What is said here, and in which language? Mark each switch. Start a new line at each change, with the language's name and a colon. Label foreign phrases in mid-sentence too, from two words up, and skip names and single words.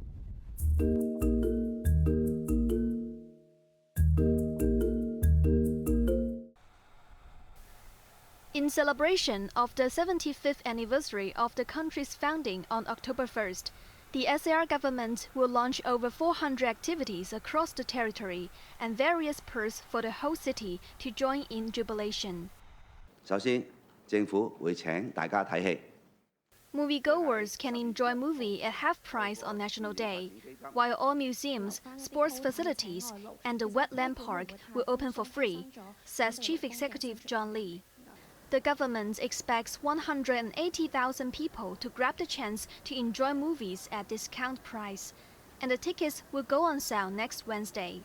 English: In celebration of the 75th anniversary of the country's founding on October 1st, the SAR government will launch over 400 activities across the territory and various perks for the whole city to join in jubilation.
Cantonese: 首先，政府會請大家睇戲。
English: Moviegoers can enjoy movie at half price on National Day, while all museums, sports facilities, and the wetland park will open for free, says Chief Executive John Lee. The government expects 180,000 people to grab the chance to enjoy movies at discount price, and the tickets will go on sale next Wednesday.